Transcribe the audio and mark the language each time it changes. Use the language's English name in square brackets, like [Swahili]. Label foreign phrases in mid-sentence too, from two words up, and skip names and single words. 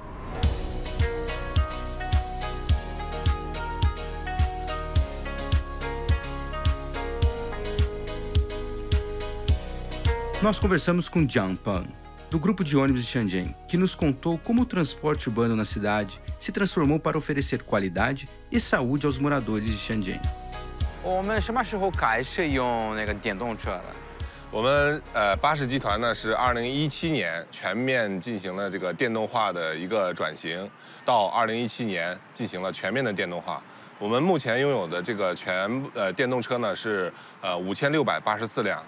[Portuguese] Nós conversamos com Jiang Pan, do grupo de ônibus de Shenzhen, que nos contou como o transporte urbano na cidade se transformou para oferecer qualidade e saúde aos moradores de Shenzhen. [Chinese] 我们什么时候开始用那个电动车的？我们巴士集团呢是2017年全面进行了这个电动化的一个转型，到2017年进行了全面的电动化。我们目前拥有的这个电动车呢是5684辆。